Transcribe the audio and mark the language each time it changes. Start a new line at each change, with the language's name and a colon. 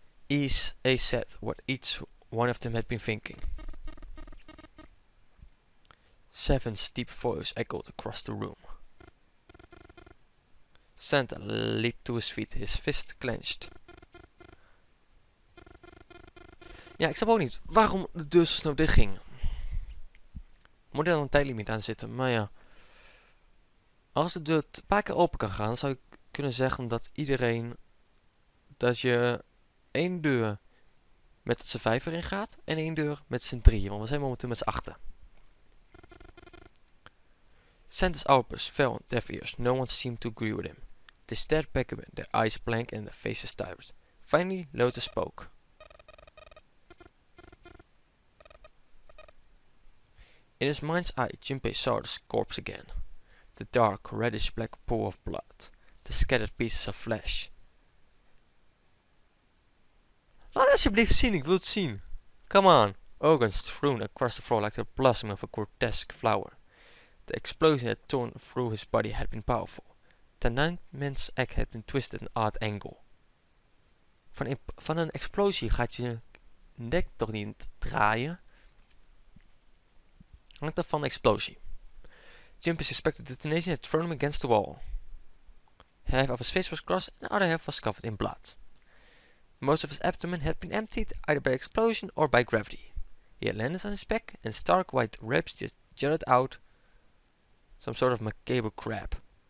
English: Ace said what each one of them had been thinking. Seven's deep voice echoed across the room. Santa leaped to his feet, his fist clenched.
Dutch: Ja, ik snap ook niet waarom de deur zo snel dicht ging. Moet er dan een tijdlimiet aan zitten, maar ja. Als de deur een paar keer open kan gaan, zou ik kunnen zeggen dat dat je 1 deur met z'n 5 erin gaat en 1 deur met z'n 3, want we zijn momenteel met z'n 8.
English: Santa's outburst fell on deaf ears. No one seemed to agree with him. They stared back at him, their eyes blank and their faces tired. Finally, Lotus spoke. In his mind's eye, Junpei saw the corpse again. The dark, reddish-black pool of blood. The scattered pieces of flesh.
Dutch: Laat alsjeblieft zien, ik wil het zien.
English: Come on. Organs strewn across the floor like the blossom of a grotesque flower. The explosion that torn through his body had been powerful. The 9th man's act had been twisted at an odd angle.
Dutch: Van een explosie gaat je nek toch niet draaien? Hangt af van de explosie.
English: Junpei suspected detonation had thrown him against the wall. Half of his face was crossed and the other half was covered in blood. Most of his abdomen had been emptied either by explosion or by gravity. He had landed on his back and stark white ribs just jutted out some sort of macabre crab.